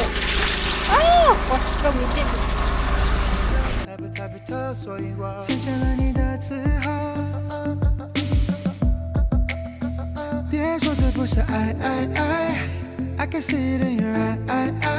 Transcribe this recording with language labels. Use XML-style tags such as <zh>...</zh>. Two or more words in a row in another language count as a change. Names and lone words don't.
<mn>гутраа мэдээ.</mn> <zh>才被特所遗忘，成全了你的自豪。别说这不是爱，</zh> <en>I can see it in your eye.</en>